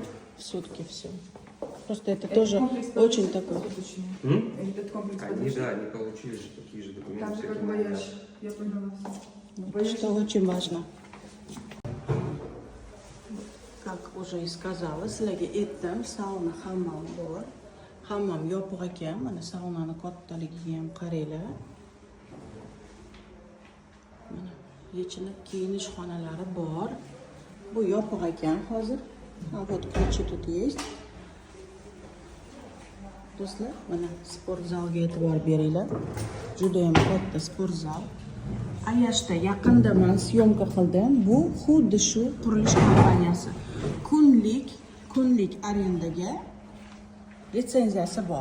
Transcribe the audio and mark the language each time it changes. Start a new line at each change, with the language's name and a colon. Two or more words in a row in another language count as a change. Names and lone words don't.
Russian: В сутки все. Просто это тоже очень такой. Этот комплекс Они, да, они получили же такие же документы. Там же как всякие. вояж. Я поняла. Вот, что очень важно. Как уже и сказала,
Uzbek: sizlarga aytdim, sauna hammam bor. Hammam yopiq ekan. Mana saunani kattaligiga ham qaranglar. Mana yechinib kiyinish xonalari bor. Bu yopiq ekan hozir. Ha,
Russian: вот ключи тут есть.
Uzbek: Do'stlar, mana sport zalga e'tibor beringlar. Juda ham katta sport zal. Ayashda yaqinda men syomka qildim. Bu xuddi shu qurilish kompaniyasi. Kunlik arendaga litsenziyasi bor.